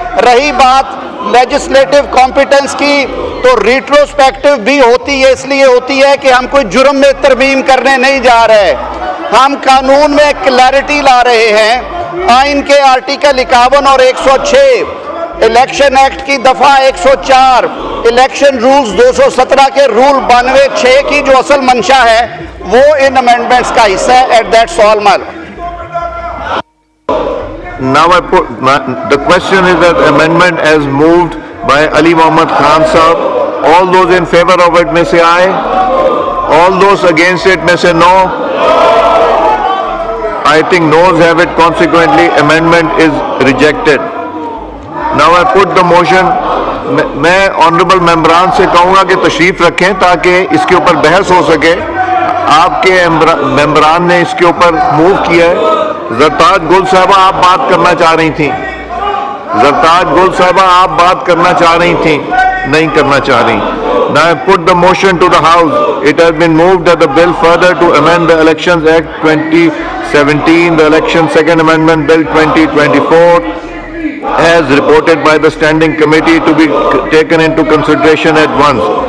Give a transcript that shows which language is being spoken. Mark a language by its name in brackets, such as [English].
[Urdu] رہی بات legislative competence کی, تو ریٹروسپیکٹو بھی ہوتی ہے, اس لیے ہوتی ہے کہ ہم کوئی جرم میں ترمیم کرنے نہیں جا رہے, ہم قانون میں کلیئرٹی لا رہے ہیں. آئین کے آرٹیکل 51 اور 106, الیکشن ایکٹ کی دفعہ 104, الیکشن رولز 217 کے رول 92(6) کی جو اصل منشا ہے وہ ان امینڈمنٹس کا حصہ ہے. [English] At that's all my. Now the question is that amendment as moved by Ali Muhammad Khan Sahab. All those in favor of it may say aye. All those against it may say no. I think noes have it. Consequently, amendment is rejected. Now I put the motion. [Urdu] میں honourable ممبران سے کہوں گا کہ تشریف رکھیں تاکہ اس کے اوپر بحث ہو سکے. آپ کے ممبران نے اس کے اوپر موو کیا ہے. زرتاج گل صاحبہ آپ بات کرنا چاہ رہی تھیں, زرتاج گل صاحبہ آپ بات کرنا چاہ رہی تھیں, نہیں کرنا چاہ رہی. [English] Now I put the motion to the House. It has been moved that the bill further to amend the Elections Act 2017, the Election Second Amendment Bill 2024, as reported by the Standing Committee, to be taken into consideration at once.